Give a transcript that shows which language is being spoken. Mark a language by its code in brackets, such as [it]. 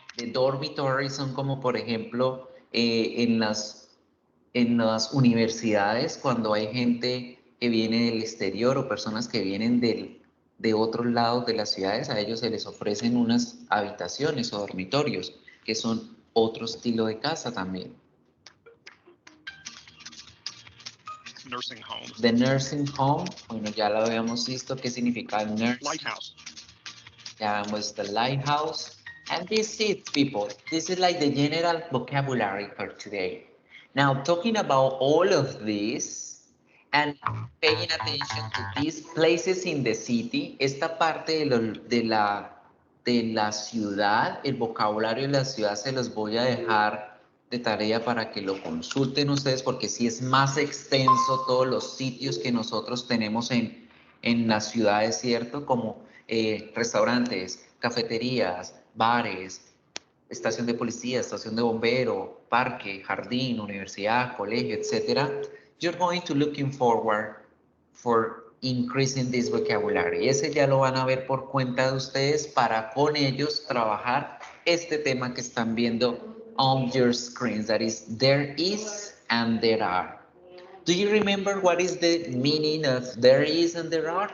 [es] De dormitory son como, por ejemplo, en las universidades, cuando hay gente que viene del exterior o personas que vienen de otros lados de las ciudades, a ellos se les ofrecen unas habitaciones o dormitorios, que son otro estilo de casa también. [en] Nursing home. The nursing home, [es] bueno, ya lo habíamos visto, ¿qué significa nursing? [en] Lighthouse. [es] Ya vemos [en] the lighthouse. And this is it, people. This is like the general vocabulary for today. Now, talking about all of this and paying attention to these places in the city, [es] esta parte de la ciudad, el vocabulario de la ciudad se los voy a dejar de tarea para que lo consulten ustedes, porque sí es más extenso todos los sitios que nosotros tenemos en las ciudades, ¿cierto? Como restaurantes, cafeterías, bares, estación de policía, estación de bombero, parque, jardín, universidad, colegio, etc. [en] You're going to looking forward for increasing this vocabulary. [es] Ese ya lo van a ver por cuenta de ustedes para con ellos trabajar este tema que están viendo [en] on your screens. That is, there is and there are. Do you remember what is the meaning of there is and there are?